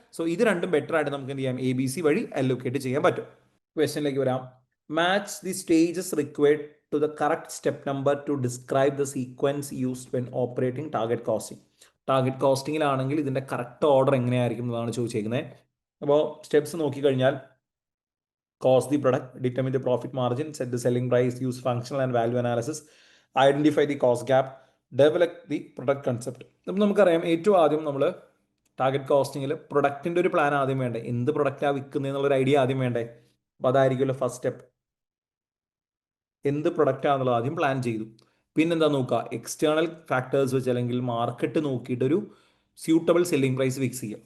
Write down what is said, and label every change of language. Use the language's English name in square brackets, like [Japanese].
[Malayalam] So ഇത് രണ്ടും better ആയിട്ട് നമുക്ക് എന്ത് ചെയ്യാം, എ ബി സി വഴി അലോക്കേറ്റ് ചെയ്യാൻ പറ്റും. ക്വസ്റ്റ്യനിലേക്ക് വരാം. [English] Match the stages required to the correct step number to describe the sequence used when operating target costing. [Malayalam] Target കോസ്റ്റിംഗിലാണെങ്കിൽ ഇതിന്റെ കറക്റ്റ് ഓർഡർ എങ്ങനെയായിരിക്കും എന്നതാണ് ചോദിച്ചേക്കുന്നത്. അപ്പോൾ സ്റ്റെപ്സ് നോക്കിക്കഴിഞ്ഞാൽ [English] cost the product, determine the profit margin, set the selling price, use functional and value analysis, identify the cost gap, develop the product concept. [Malayalam] അപ്പം നമുക്കറിയാം ഏറ്റവും ആദ്യം നമ്മൾ ടാർഗറ്റ് കോസ്റ്റിങ്ങിൽ പ്രൊഡക്റ്റിൻ്റെ ഒരു പ്ലാൻ ആദ്യം വേണ്ടേ, എന്ത് പ്രൊഡക്റ്റാണ് വിൽക്കുന്നത് എന്നുള്ളൊരു ഐഡിയ ആദ്യം വേണ്ടേ. അപ്പോൾ അതായിരിക്കുമല്ലോ ഫസ്റ്റ് സ്റ്റെപ്പ്. എന്ത് പ്രൊഡക്റ്റാണെന്നുള്ളത് ആദ്യം പ്ലാൻ ചെയ്തു. പിന്നെന്താ നോക്കുക, എക്സ്റ്റേണൽ ഫാക്ടേഴ്സ് വെച്ച് അല്ലെങ്കിൽ market നോക്കിയിട്ടൊരു suitable selling price fix ചെയ്യുക.